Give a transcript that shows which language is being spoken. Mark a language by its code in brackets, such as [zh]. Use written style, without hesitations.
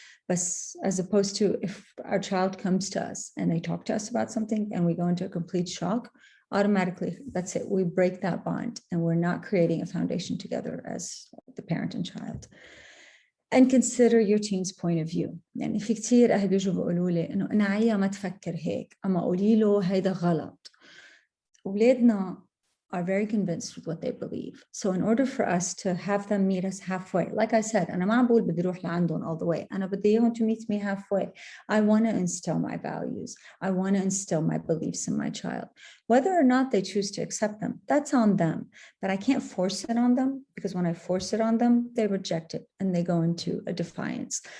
[en] But as opposed to if our child comes to us and they talk to us about something and we go into a complete shock, automatically, that's it. We break that bond and we're not creating a foundation together as the parent and child. And consider your team's point of view. [ar] يعني في كتير أهل بيجوا بيقولوا لي إنه أنا عيا ما تفكر هيك، أما قولي له هيدا غلط. أولادنا [en] are very convinced with what they believe. So in order for us to have them meet us halfway, like I said, [ar] أنا ما عم بقول بدي أروح لعندهم [en] all the way. [ar] أنا بدي إياهم [en] to meet me halfway. I want to instill my values. I want to instill my beliefs in my child. Whether or not they choose to accept them, that's on them. But I can't force it on them, because when I force it on them, they reject it and they go into a defiance.